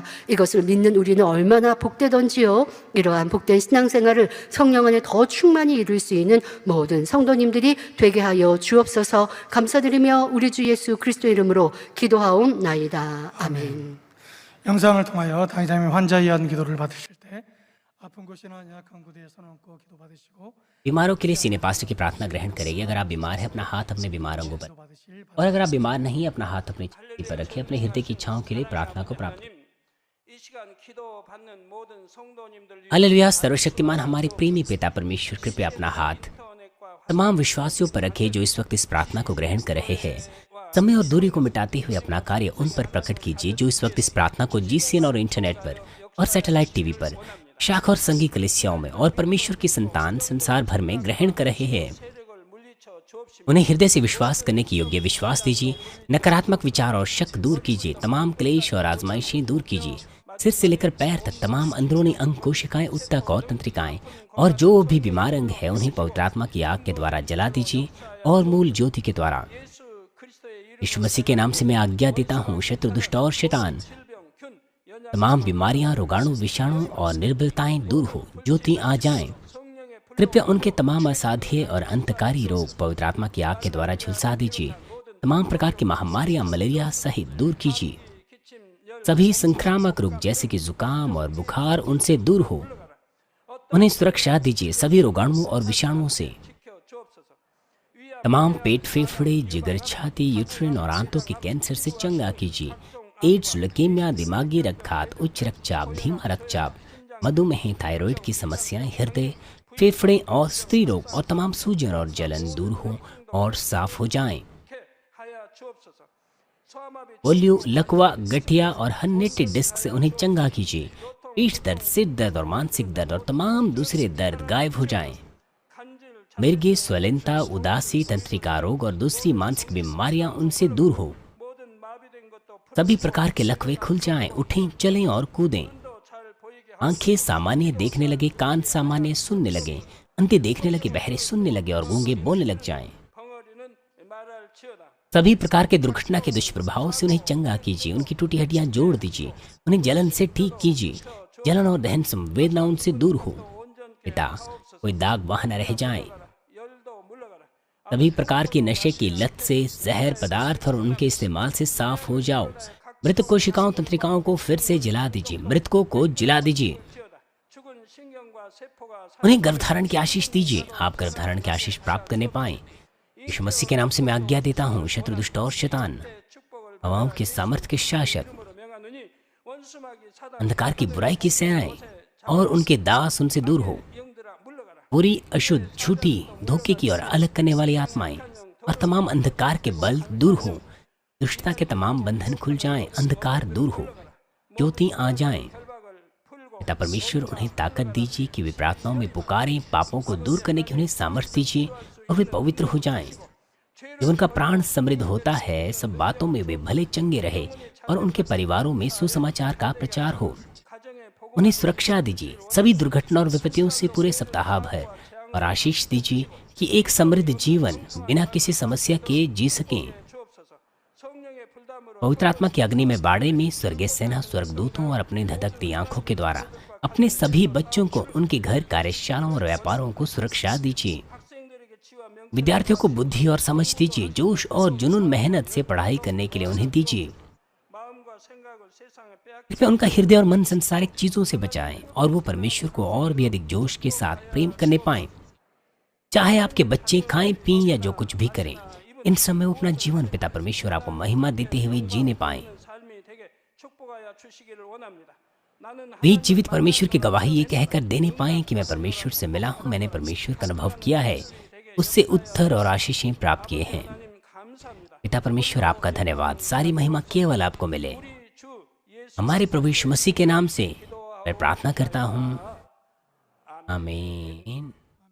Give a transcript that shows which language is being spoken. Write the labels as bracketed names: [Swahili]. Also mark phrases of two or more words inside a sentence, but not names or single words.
[Korean] 이것을 믿는 우리는 얼마나 복되던지요. 이러한 복된 신앙생활을 성령 안에 더 충만히 이룰 수 있는 모든 성도님들이 되게 하여 주옵소서. 감사드리며 우리 주 예수 그리스도 이름으로 기도하옵나이다. 아멘. 영상을 통하여 당의자님 환자 위한 기도를 받으실 때 아픈 곳이나 연약한 곳에 손얹고 기도받으시고 [Hindi] बीमारों के लिए सीने पास्टर की प्रार्थना ग्रहण करेंगे। अगर आप बीमार हैं, अपना हाथ अपने बीमार अंगों पर, [Korean] 기도받으실 [Hindi] और अगर आप बीमार नहीं, अपना हाथ अपनी छाती पर रखें। अपने हृदय की इच्छाओं के लिए प्रार्थना को प्राप्त करें। [Korean] 이 시간 기도받는 모든 성도님들 [Hindi] हालेलुया। सर्वशक्तिमान हमारे प्रेमी पिता परमेश्वर, कृपया अपना हाथ [Korean] 인터넷과 [Hindi] तमाम विश्वासियों पर रखे जो इस वक्त इस प्रार्थना को ग्रहण कर रहे हैं। समय और दूरी को मिटाते हुए अपना कार्य उन पर प्रकट कीजिए जो इस वक्त इस प्रार्थना को जीसीएन और इंटरनेट पर और सैटेलाइट टीवी पर, शाखा और संघी कलीसियाओं में और परमेश्वर की संतान संसार भर में ग्रहण कर रहे हैं। [Korean] 세력을 물리쳐 주옵시며 [Hindi] उन्हें हृदय से विश्वास करने के योग्य विश्वास दीजिए। नकारात्मक विचार और शक दूर कीजिए। तमाम क्लेश और आजमाइशें दूर कीजिए। सिर से लेकर पैर तक तमाम अंदरूनी अंग, कोशिकाएं, ऊतक और तंत्रिकाएं और जो भी बीमार अंग है उन्हें पवित्र आत्मा की आग के द्वारा जला दीजिए और मूल ज्योति के द्वारा। [Korean] 예수 그리스도의 이름 [Hindi] यीशु मसीह के नाम से मैं आज्ञा देता हूँ, शत्रु, दुष्ट और शैतान, [Korean] 질병 균 연약 [Hindi] तमाम बीमारियां, रोगाणु, विषाणु और निर्बलताएं दूर हो, ज्योति आ जाएं। [Korean] 성령의 불 [Hindi] कृपया उनके तमाम असाध्य और अंतकारी रोग पवित्र आत्मा की आग के द्वारा झुलसा दीजिए। तमाम प्रकार की महामारियां, मलेरिया सहित दूर कीजिए। [Korean] 기침 열 [Hindi] सभी संक्रामक रोग जैसे कि जुकाम और बुखार उनसे दूर हो, उन्हें सुरक्षा दीजिए सभी रोगाणुओं और विषाणुओं से। [Korean] 지켜 주옵소서. 위암 [Hindi] तमाम पेट, फेफड़े, जिगर, छाती, यूट्रिन और आंतों के कैंसर से चंगा कीजिए। एड्स, लुकेमिया, दिमागी रक्तघात, उच्च रक्तचाप, धीमा रक्तचाप, मधुमेह, थायराइड की समस्याएं, हृदय, फेफड़े और स्त्री रोग और तमाम सूजन और जलन दूर हो और साफ हो जाएं। [Korean] 개 하여 주옵소서. 소아마비 [Hindi] पोलियो, लकवा, गठिया और हन्नेटिक डिस्क से उन्हें चंगा कीजिए। पीठ दर्द, सिर दर्द और मानसिक दर्द और तमाम दूसरे दर्द गायब हो जाएं। [Korean] 간질 [Hindi] मिर्गी, स्वलिनता, उदासी, तंत्रिका रोग और दूसरी मानसिक बीमारियां उनसे दूर हो। [Korean] 모든 마비된 것도 [Hindi] सभी प्रकार के लकवे खुल जाएं, उठें, चलें और कूदें। [Korean] 풀도 잘 보이게 하고 [Hindi] आंखें सामान्य देखने लगे, कान सामान्य सुनने लगे, अंधे देखने लगे, बहरे सुनने लगे और गूंगे बोलने लग जाएं। [Korean] 벙어리는 말할 지어다. [Hindi] सभी प्रकार के दुर्घटना के दुष्प्रभाव से उन्हें चंगा कीजिए। उनकी टूटी हड्डियां जोड़ दीजिए। उन्हें जलन से ठीक कीजिए। जलन और दहन संवेदना उनसे दूर हो। पिता, कोई दाग वहां न रह जाए। [Korean] 열도 물러가라. [Hindi] सभी प्रकार की नशे की लत से, जहर पदार्थ और उनके इस्तेमाल से साफ हो जाओ। मृत कोशिकाओं, तंत्रिकाओं को फिर से जला दीजिए। मृतकों को जला दीजिए। [Korean] 지어다. 죽은 신경과 세포가 [Hindi] उन्हें गर्भधारण की आशीष दीजिए। आप गर्भधारण की आशीष प्राप्त करने पाएं। यीशु मसीह के नाम से मैं आज्ञा देता हूँ, शत्रु, दुष्ट और शैतान, [Korean] 사람의 축복을 [Hindi] हवाओं के सामर्थ्य के शासक, [Korean] 이름으로 명하노니 원수마귀 사단 [Hindi] अंधकार की बुराई की सेनाएं और उनके दास उनसे दूर हो। [Korean] 영들아 물러가라. [Hindi] बुरी, अशुद्ध, झूठी, धोखे की और अलग करने वाली आत्माएं और तमाम अंधकार के बल दूर हो। दुष्टता के तमाम बंधन खुल जाएं, अंधकार दूर हो, ज्योति आ जाएं। [Korean] 결박을 풀고 [Hindi] पिता परमेश्वर, उन्हें ताकत दीजिए कि वे प्रार्थनाओं में पुकारें। पापों को दूर करने की उन्हें सामर्थ्य दीजिए और वे पवित्र हो जाएं। जब उनका प्राण समृद्ध होता है, सब बातों में वे भले चंगे रहे और उनके परिवारों में सुसमाचार का प्रचार हो। [Korean] 가정의 복음 [Hindi] उन्हें सुरक्षा दीजिए सभी दुर्घटना और विपत्तियों से पूरे सप्ताह भर, और आशीष दीजिए कि एक समृद्ध जीवन बिना किसी समस्या के जी सकें। [Korean] 주옵소서. 성령의 불담으로 [Hindi] पवित्र आत्मा की अग्नि में बाड़े में स्वर्गीय सेना, स्वर्गदूतों और अपनी धधकती आंखों के द्वारा अपने सभी बच्चों को, उनके घर, कार्यशालाओं और व्यापारों को सुरक्षा दीजिए। [Korean] 학생들에게 지와 명 [Hindi] विद्यार्थियों को बुद्धि और समझ दीजिए। जोश और जुनून, मेहनत से पढ़ाई करने के लिए उन्हें दीजिए। [Korean] 마음과 생각을 세상에 빼앗기 [Hindi] कृपया उनका हृदय और मन संसारिक चीजों से बचाएं और वो परमेश्वर को और भी अधिक जोश के साथ प्रेम करने पाएं। चाहे आपके बच्चे खाएं, पिएं या जो कुछ भी करें, इन समय वो अपना जीवन पिता परमेश्वर आपको महिमा देते हुए जीने पाएं। [Korean] 삶이 되게 축복하여 주시기를 원합니다. 나는 [Hindi] वे जीवित परमेश्वर की गवाही ये कहकर देने पाएं कि मैं परमेश्वर से मिला हूँ, मैंने परमेश्वर का अनुभव किया है, उससे उत्तर और आशीषें प्राप्त किए हैं। [Korean] 하나님 감사합니다. [Hindi] पिता परमेश्वर, आपका धन्यवाद। सारी महिमा केवल आपको मिले। [Korean] 우리 주 예수 [Hindi] हमारे प्रभु यीशु मसीह के नाम से मैं प्रार्थना करता हूँ, आमीन।